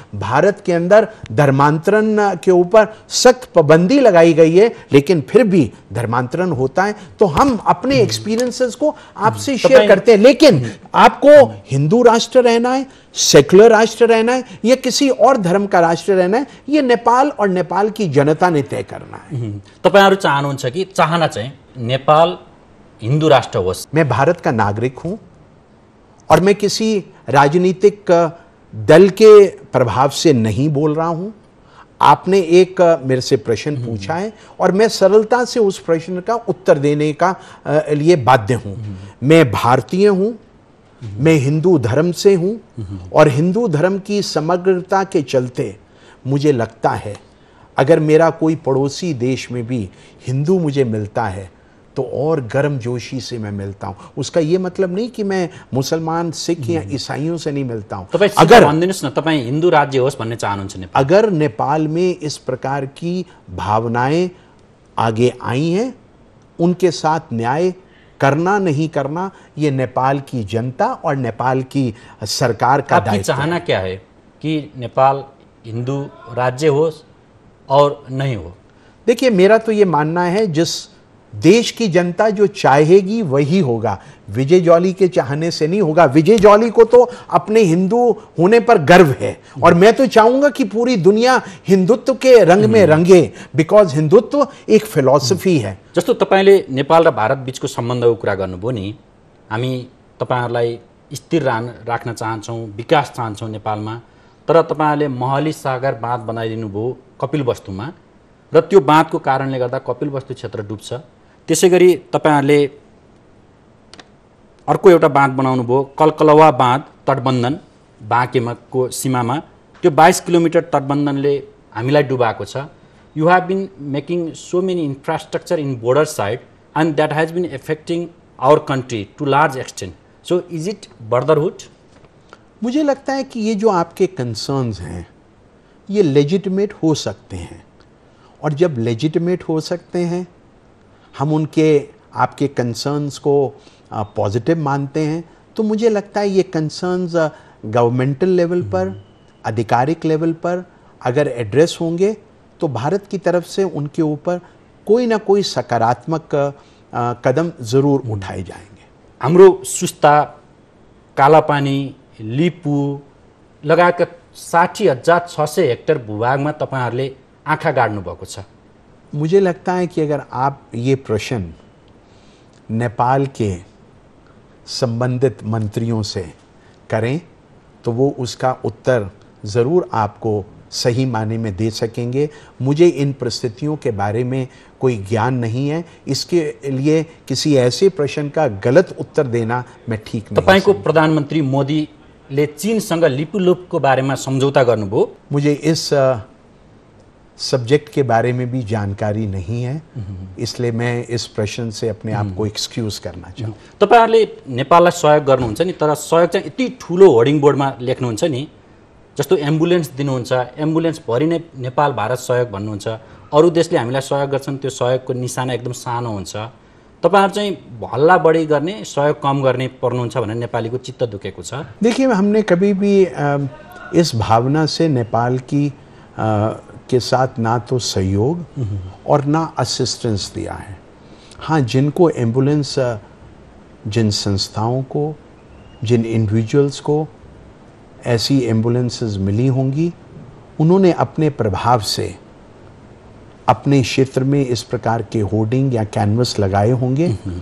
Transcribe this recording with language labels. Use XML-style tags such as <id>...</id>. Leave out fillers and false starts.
<hi>भारत के अंदर धर्मांतरण के ऊपर सख्त पाबंदी लगाई गई है, लेकिन फिर भी धर्मांतरण होता है। तो हम अपने एक्सपीरियंसेस को आपसे शेयर करते हैं। लेकिन आपको हिंदू राष्ट्र रहना है, सेक्युलर राष्ट्र रहना है, या किसी और धर्म का राष्ट्र रहना है, ये नेपाल और नेपाल की जनता ने तय करना है।</hi> <ne>तपाईहरु चाहनुहुन्छ कि चाहना चाहिँ नेपाल हिंदू राष्ट्र होस्?</ne> <hi>मैं भारत का नागरिक हूं और मैं किसी राजनीतिक दल के प्रभाव से नहीं बोल रहा हूं। आपने एक मेरे से प्रश्न पूछा है और मैं सरलता से उस प्रश्न का उत्तर देने का लिए बाध्य हूं। मैं भारतीय हूं, मैं हिंदू धर्म से हूं और हिंदू धर्म की समग्रता के चलते मुझे लगता है अगर मेरा कोई पड़ोसी देश में भी हिंदू मुझे मिलता है तो और गर्मजोशी से मैं मिलता हूं। उसका यह मतलब नहीं कि मैं मुसलमान, सिख या ईसाइयों से नहीं मिलता हूं।</hi> <ne>अगर भन्दिनुस् न, तपाई हिंदू राज्य होस् भन्ने चाहनुहुन्छ नेपाल?</ne> <hi>अगर नेपाल में इस प्रकार की भावनाएं आगे आई हैं, उनके साथ न्याय करना नहीं करना ये नेपाल की जनता और नेपाल की सरकार का दायित्व है। आपकी चाहना क्या है कि नेपाल हिंदू राज्य हो और नहीं हो? देखिए, मेरा तो ये मानना है जिस देश की जनता जो चाहेगी वही होगा। विजय जॉली के चाहने से नहीं होगा। विजय जॉली को तो अपने हिंदू होने पर गर्व है और मैं तो चाहूंगा कि पूरी दुनिया हिंदुत्व के रंग में रंगे, बिकॉज हिंदुत्व एक फिलोसफी है।</hi> <ne>जस्तो तपाईले नेपाल र भारत बीचको सम्बन्धको कुरा गर्नुभयो नि, हामी तपाईहरुलाई स्थिर राख्न चाहन्छौं, विकास चाहन्छौं नेपालमा, तर तपाईहरुले महली सागर बाँध बनाइदिनु भयो कपिलवस्तुमा र त्यो बाँधको कारणले गर्दा कपिलवस्तु क्षेत्र डुब्छ। त्यसैगरी तपाईहरुले अर्को एउटा बाँध बनाउनु भयो, कलकलवा बाँध तटबन्धन बाँकेको सीमामा। त्यो 22 किलोमिटर तटबन्धनले हामीलाई डुबाएको छ।</ne> <en>You have been making so many infrastructure in border side and that has been affecting our country to large extent. So is it brotherhood?</en> <hi>मुझे लगता है कि ये जो आपके कंसर्न्स हैं ये लेजिटिमेट हो सकते हैं, और जब लेजिटिमेट हो सकते हैं हम उनके आपके कंसर्न्स को पॉजिटिव मानते हैं, तो मुझे लगता है ये कंसर्न्स गवर्नमेंटल लेवल पर, आधिकारिक लेवल पर अगर एड्रेस होंगे तो भारत की तरफ से उनके ऊपर कोई ना कोई सकारात्मक कदम जरूर उठाए जाएंगे।</hi> <ne>हाम्रो सुस्ता, कालापानी, लिपु लगायतका 60,600 हेक्टर भूभागमा तपाईहरुले आँखा गाड्नु भएको छ।</ne> <hi>मुझे लगता है कि अगर आप ये प्रश्न नेपाल के संबंधित मंत्रियों से करें तो वो उसका उत्तर ज़रूर आपको सही माने में दे सकेंगे। मुझे इन परिस्थितियों के बारे में कोई ज्ञान नहीं है, इसके लिए किसी ऐसे प्रश्न का गलत उत्तर देना मैं ठीक नहीं।</hi> <ne>तपाईको प्रधानमंत्री मोदीले चीनसँग लिपुलेखको बारेमा सम्झौता गर्नुभयो?</ne> <hi>मुझे इस सब्जेक्ट के बारे में भी जानकारी नहीं है, इसलिए मैं इस प्रश्न से अपने आप को एक्सक्यूज करना चाहूँ।</hi> <ne>तपाईहरुले नेपाललाई सहयोग गर्नुहुन्छ नि, तर सहयोग चाहिँ यति ठुलो होर्डिङ बोर्डमा लेख्नुहुन्छ नि, जस्तो एम्बुलेन्स दिनुहुन्छ, एम्बुलेन्स भरि नै नेपाल भारत सहयोग भन्नुहुन्छ, अरू देशले हामीलाई सहयोग गर्छन्, त्यो सहयोगको निशाना एकदम सानो हुन्छ। तपाईहरु चाहिँ हल्ला बढी गर्ने, सहयोग कम गर्ने पर्नुहुन्छ भनेर नेपालीको चित्त दुखेको छ।</ne> <hi>देखिए, हमने कभी भी इस भावना से नेपाल की के साथ ना तो सहयोग और ना असिस्टेंस दिया है। हाँ, जिनको एम्बुलेंस, जिन संस्थाओं को, जिन इंडिविजुअल्स को ऐसी एम्बुलेंसेस मिली होंगी, उन्होंने अपने प्रभाव से अपने क्षेत्र में इस प्रकार के होर्डिंग या कैनवस लगाए होंगे।</hi>